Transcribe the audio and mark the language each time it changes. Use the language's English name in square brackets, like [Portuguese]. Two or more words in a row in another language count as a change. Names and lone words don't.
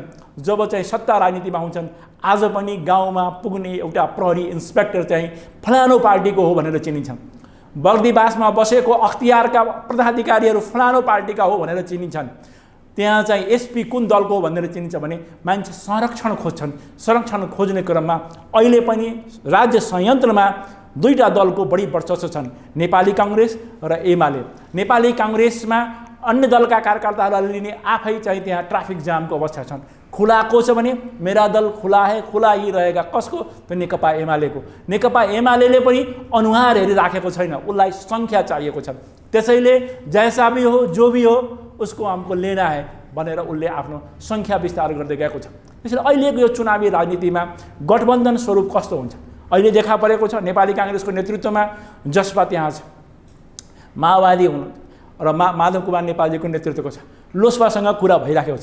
[Nepali] जब चाहिँ सत्ता राजनीतिमा हुन्छन्, आज पनि गाउँमा पुग्ने एउटा प्रहरी इन्सपेक्टर चाहिँ फलानो पार्टीको हो भनेर चिनिन्छन्, बर्दीवासमा बसेको अख्तियारका पदाधिकारीहरू फलानो पार्टीका हो भनेर चिनिन्छन्, त्यहाँ चाहिँ एसपी कुन दलको हो भनेर चिनिन्छ भने मान्छे संरक्षण खोज्छन्। संरक्षण खोज्ने क्रममा अहिले पनि राज्य संयन्त्रमा दुईटा दलको बढी वर्चस्व छन्, नेपाली काङ्ग्रेस र एमाले। नेपाली काङ्ग्रेसमा अन्य दलका कार्यकर्ताहरूले लिने आफै चाहिँ त्यहाँ ट्राफिक जामको अवस्था छन्। खुलाको छ भने [Hindi] मेरा दल खुला है, खुला ही रहेगा, [Nepali] कसको? त नेकपा एमालेको। नेकपा एमालेले पनि अनुहार हेरिराखेको छैन, उसलाई सङ्ख्या चाहिएको छ। त्यसैले [Hindi] जैसा भी हो जो भी हो उसको हमको लेना है [Nepali] भनेर उसले आफ्नो सङ्ख्या विस्तार गर्दै गएको छ। त्यसैले अहिलेको यो चुनावी राजनीतिमा गठबन्धन स्वरूप कस्तो हुन्छ? अहिले देखा परेको छ नेपाली काङ्ग्रेसको नेतृत्वमा जसपा त्यहाँ छ, माओवादी हुनु र माधव कुमार नेपालजीको नेतृत्वको छ, लोसपासँग कुरा भइराखेको छ।